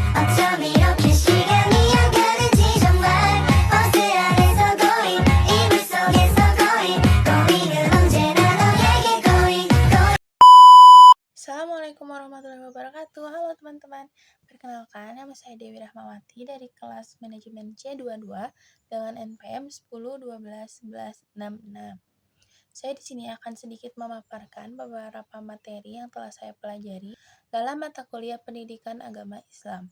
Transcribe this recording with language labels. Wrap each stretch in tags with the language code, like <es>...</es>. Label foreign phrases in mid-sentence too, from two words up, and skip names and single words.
<ko>어쩜 이렇게 시간이 안 가는지 정말 버스 안에서 고잉 이불 속에서 고잉은 언제나 너에게 고잉.</ko> <ar>السلام عليكم ورحمة الله وبركاته.</ar> <id>Halo teman-teman. Perkenalkan, nama saya Dewi Rahmawati dari kelas manajemen C22 dengan NPM 10 12 11 66. Saya di sini akan sedikit memaparkan beberapa materi yang telah saya pelajari dalam mata kuliah Pendidikan Agama Islam.</id>